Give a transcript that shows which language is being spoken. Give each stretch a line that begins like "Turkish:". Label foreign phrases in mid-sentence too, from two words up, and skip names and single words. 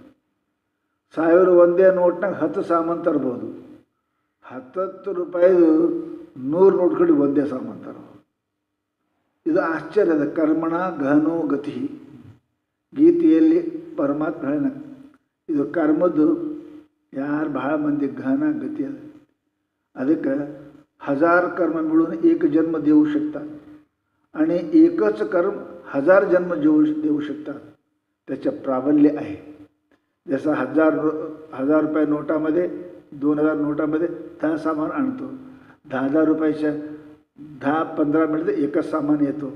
Kannada: 1000 ಒಂದೇ ನೋಟ್ನಾಗ 10 ಸಾಮಾನು ತರ್ಬೋದು, 10 ರೂಪಾಯಿದು 100 ನೋಟ್ ಕಡೆ ಒಂದೇ ಸಾಮಾನು ತರ್ಬೋದು. ಇದು ಆಶ್ಚರ್ಯದ
Sanskrit: ಕರ್ಮಣ ಗಹನೋ ಗತಿ.
Kannada: ಗೀತೆಯಲ್ಲಿ ಪರಮಾತ್ಮ ಹೇಳ ಇದು ಕರ್ಮದ್ದು ಯಾರು ಬಹಳ ಮಂದಿ ಗಹನ
Marathi: गती आहे. ಅದಕ್ಕೆ 1000 कर्म मिळून 1 जन्म देऊ शकतात आणि एकच कर्म 1000 जन्म देऊ शकतात. त्याचे प्राबल्य आहे. जसं 1000 रुपये नोटामध्ये 2000 नोटामध्ये 10 सामान आणतो, 10,000 रुपयाच्या 10-15 मिळते एकच सामान येतो.